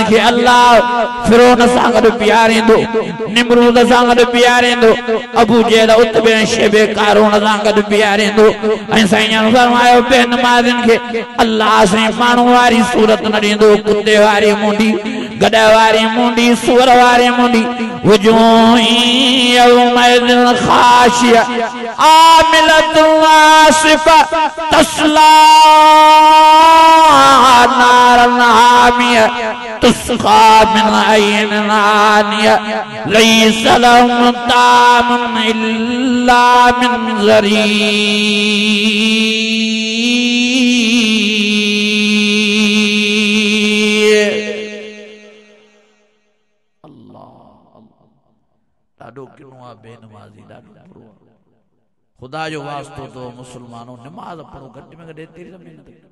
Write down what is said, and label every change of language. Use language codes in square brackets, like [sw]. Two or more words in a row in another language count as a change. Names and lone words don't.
[sd] खे अल्लाह फिरौन सां गॾु बीहारींदो निमरूद सां गॾु बीहारींदो अबू जहल उतबे शेबे कारून सां गॾु बीहारींदो ऐं साईं फरमायो बेनमाज़नि खे अल्लाह साईं माण्हू वारी सूरत न ॾींदो कुत्ते वारी मुंडी गॾ वारी मुंडी सुअर वारी मुंडी [ar] وجوه يومئذ خاشعة عاملة ناصبة تصلى نارا حامية تسقى من عين آنية ليس لهم طعام إلا من ضريع. [sd] ॾाढो किनो आहे बेनमाज़ी, ॾाढो बुरो आहे। खुदा जो वास्तो तो मुसलमानों नमाज पढ़ो, घटि में घटि एतिरी त महिनत कयो।